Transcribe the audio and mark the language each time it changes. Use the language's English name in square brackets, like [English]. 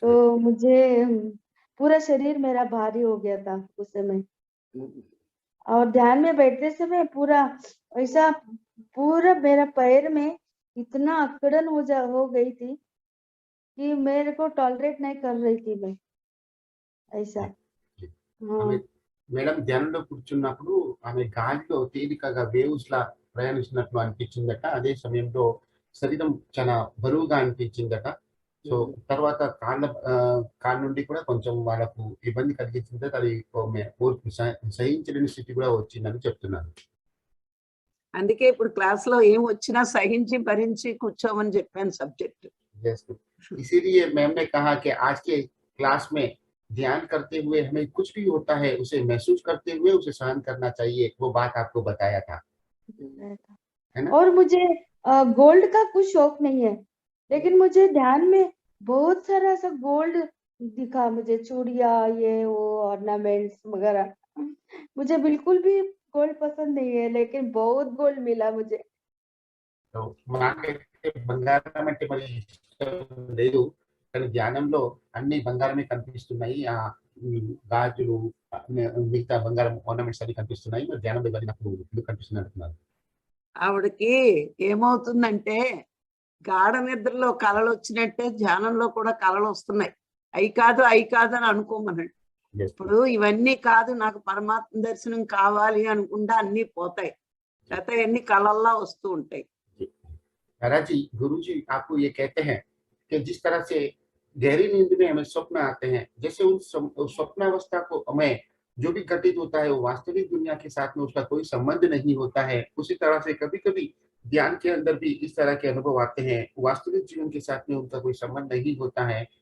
[Hindi] तो मुझे पूरा शरीर मेरा भारी हो गया था उस समय, और ध्यान में बैठते समय पूरा ऐसा पूरा मेरा पैर में इतना अकड़न हो गई थी कि मेरे को टॉलरेट नहीं कर रही थी मैं ऐसा। हाँ, [Telugu] మేడం ధ్యానంలో కూర్చున్నప్పుడు ఆమె గాలిలో తేలికగా వేవ్స్ లా ప్రయాణిస్తున్నట్లు అనిపించిందట. అదే సమయంలో శరీరం చాలా బరువుగా అనిపించిందట. సో తర్వాత కాళ్ళ నుండి కూడా కొంచెం వాళ్ళకు ఇబ్బంది కలిగించిందట. అది ఓర్పు సహించలేని స్థితి కూడా వచ్చిందని చెప్తున్నారు. అందుకే ఇప్పుడు క్లాస్ లో ఏం వచ్చినా సహించి భరించి కూర్చోమని చెప్పాను సబ్జెక్ట్. [Hindi] इसीलिए मैम ने कहा कि आज के क्लास में ध्यान करते हुए हमें कुछ भी होता है उसे महसूस करते हुए उसे सहन करना चाहिए, वो बात आपको बताया था, है ना? और मुझे गोल्ड का कुछ शौक नहीं है, लेकिन मुझे ध्यान में बहुत सारा ऐसा गोल्ड दिखा, मुझे चूड़ियां, ये वो ऑर्नामेंट्स वगैरह। मुझे बिल्कुल भी गोल्ड पसंद नहीं है, लेकिन बहुत गोल्ड मिला मुझे। [Telugu] సో నాకైతే బంగారం అంటే మరి ఇష్టం లేదు, కానీ ధ్యానంలో అన్ని బంగారమే కనిపిస్తున్నాయి. ఆ గాజులు, మిగతా బంగారం ఆర్నమెంట్స్ అన్ని కనిపిస్తున్నాయి. మరి ధ్యానంలో ఇవన్నీ నాకు ఎందుకు కనిపిస్తుంది అంటున్నారు. ఆవిడకి ఏమవుతుందంటే గాఢ నిద్రలో కళలు వచ్చినట్టే ధ్యానంలో కూడా కళలు వస్తున్నాయి. అయి కాదు అని అనుకోమనండి. ఇప్పుడు ఇవన్నీ కాదు, నాకు పరమాత్మ దర్శనం కావాలి అనుకుంటే అన్ని పోతాయి, లేకపోతే అన్ని కళల్లా వస్తూ ఉంటాయి. [Hindi] तारा जी, गुरु जी आपको ये कहते हैं कि जिस तरह से गहरी नींद में हमें स्वप्न आते हैं, जैसे उन स्वप्नावस्था को हमें जो भी घटित होता है वो वास्तविक दुनिया के साथ में उसका कोई संबंध नहीं होता है, उसी तरह से कभी कभी ध्यान के अंदर भी इस तरह के अनुभव आते हैं, वास्तविक जीवन के साथ में उनका कोई संबंध नहीं होता है।